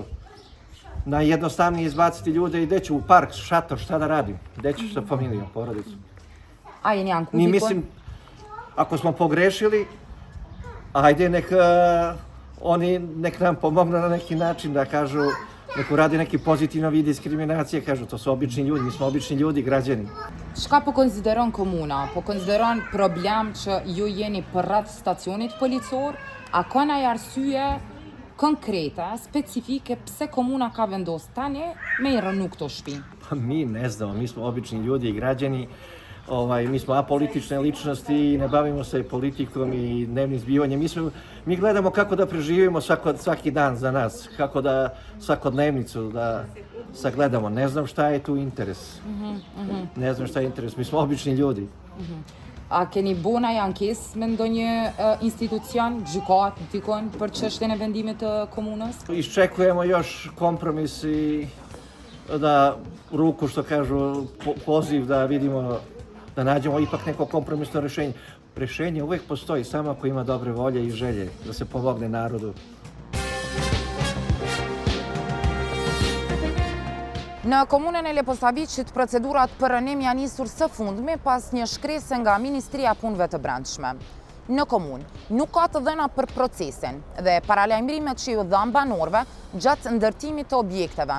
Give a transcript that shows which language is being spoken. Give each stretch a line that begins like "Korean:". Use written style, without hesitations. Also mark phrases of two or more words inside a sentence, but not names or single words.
Serbian: Najjednostavnije izbaciti ljude i gde ću u park, šator, šta da radim? Gde ću sa familijom, porodicom?
Albanian: A jeni janë ku
Serbian: Mi
Albanian: dikon?
Serbian: mislim, ako smo pogrešili, ajde nek nam pomognu na neki način da kažu, nek uradi neki pozitivno vid diskriminacije, kažu to su obični ljudi, mi smo obični ljudi, građani.
Albanian: Shka po konsideron komuna? Po konsideron problem që ju jeni përreth stacionit policor, a ka ndaj arsye konkrete, specifike pse komuna ka vendos tani me i rënu këto shtëpi?
Serbian: Pa mi ne znamo, mi smo obični ljudi i građani, mi smo apolitične ličnosti i ne bavimo se politikom i dnevnim zbivanjem. Mi gledamo kako da preživimo svaki dan za nas, kako da svakodnevnicu da sagledamo. Ne znam šta je tu interes. Ne znam šta je interes, mi smo obični ljudi.
Albanian: A keni bo ndaj ankesë me ndonjë institucion, gjykat, dikon për çështjen e vendimit të komunës?
Serbian: Iščekujemo još kompromis i da ruku, što kažu, poziv da vidimo, da nađemo ipak neko kompromisno rješenje. Rješenje uvijek postoji, samo ako ima dobre volje i želje da se pomogne narodu.
Albanian: Në komunën e Leposaviqit, procedurat për rënim janë nisur së fundmi pas një shkrese nga Ministria e Punëve të Brendshme. Në komunë nuk ka të dhëna për procesin dhe paralajmërimet që ju dhan banorëve gjatë ndërtimit të objekteve.